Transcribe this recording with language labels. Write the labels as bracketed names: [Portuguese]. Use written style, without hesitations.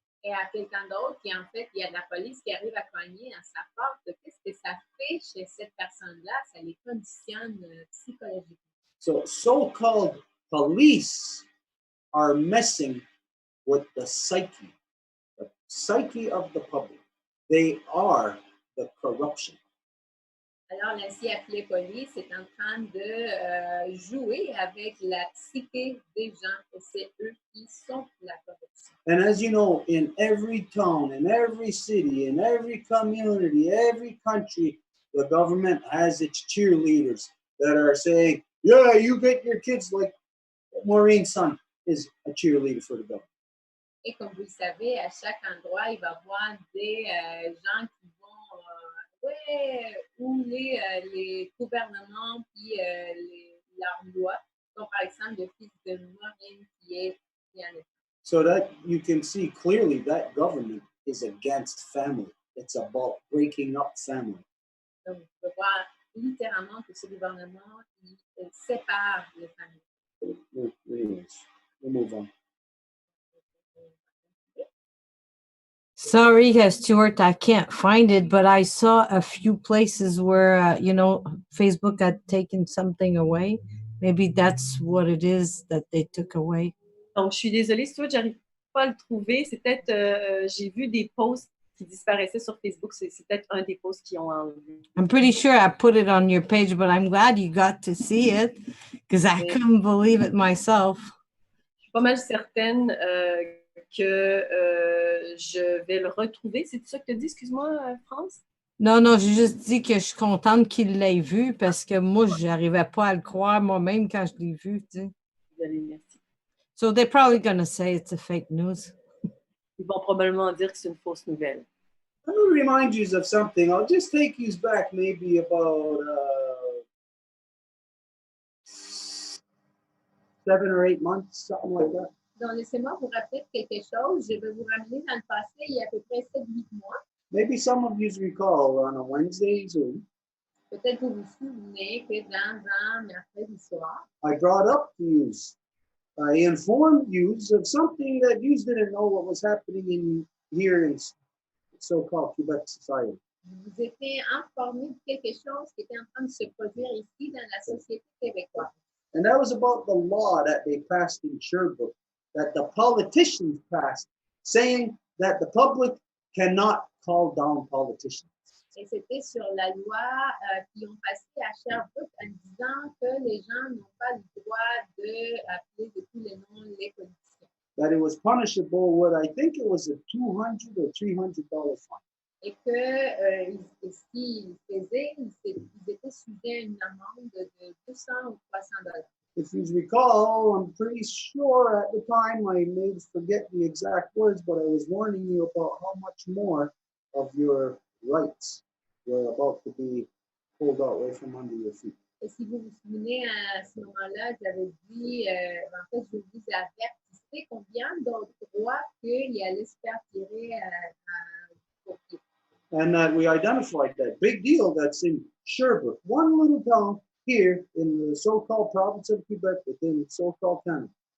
[French] Et à quelqu'un d'autre qui, en fait, il y a de la police qui arrive à cogner à sa porte. Qu'est-ce que ça fait chez cette personne-là? Ça les conditionne psychologiquement. [English] So-called police are messing with the psyche of the public. They are the corruption. [French] Alors, l'ainsi appelé police est en train de jouer avec la psyché des gens et c'est eux qui sont la corruption. [English] And as you know, in every town, in every city, in every community, every country, the government has its cheerleaders that are saying, yeah, you get your kids, like Maureen's son is a cheerleader for the government. [French] Et comme vous le savez, à chaque endroit, il va y avoir des gens qui vont où les gouvernements puis leurs lois, comme par exemple le fils de Maureen qui est en État. [English] So that you can see clearly that government is against family. It's about breaking up family. [French] Donc, vous pouvez voir littéralement que ce gouvernement il sépare les familles. [English] Anyways, we'll move on. Sorry, Stuart, I can't find it, but I saw a few places where, Facebook had taken something away. Maybe that's what it is that they took away. [French] Donc, je suis désolée, Stuart, j'arrive pas à le trouver. C'est peut-être, j'ai vu des posts qui disparaissaient sur Facebook. C'est peut-être un des posts qui ont enlevé. [English] I'm pretty sure I put it on your page, but I'm glad you got to see it because I couldn't believe it myself. [French] Je suis pas mal certaine que je vais le retrouver. C'est ça que tu as dit, excuse-moi, France? Non, j'ai juste dit que je suis contente qu'il l'ait vu parce que moi, je n'arrivais pas à le croire moi-même quand je l'ai vu. Tu sais. Désolée, merci. [English] So they're probably going to say it's a fake news. [French] Ils vont probablement dire que c'est une fausse nouvelle. [English] Let me remind you of something. I'll just take you back maybe about 7 or 8 months, something like that. [French] Donc, laissez-moi vous rappeler quelque chose. Je vais vous ramener dans le passé, il y a à peu près 7-8 mois. [English] Maybe some of you recall on a Wednesday Zoom. [French] Peut-être vous vous souvenez que dans un mercredi soir, [English] I brought up to you. I informed you of something that you didn't know what was happening here in so-called Quebec society. [French] vous étiez informé de quelque chose qui était en train de se produire ici dans la société québécoise. [English] And that was about the law that they passed in Sherbrooke, that the politicians passed, saying that the public cannot call down politicians. [French] Et c'était sur la loi qui ont passé à Sherbrooke en disant que les gens n'ont pas le droit d'appeler de tous les noms les politiciens. [English] That it was punishable with, I think it was a $200 or $300 fine. [French] Et que ce qu'ils faisaient, ils étaient sujets à une amende de 200 ou 300 $. [English] If you recall, I'm pretty sure at the time I may forget the exact words, but I was warning you about how much more of your rights were about to be pulled away from under your feet. [French] Et si vous vous souvenez, à ce moment-là, j'avais dit, en fait, je vous avertissais combien d'autres droits qu'il allait se faire tirer à pied. [English] And that we identified that big deal that's in Sherbrooke, one little town here in the so-called province of Quebec within so-called Canada.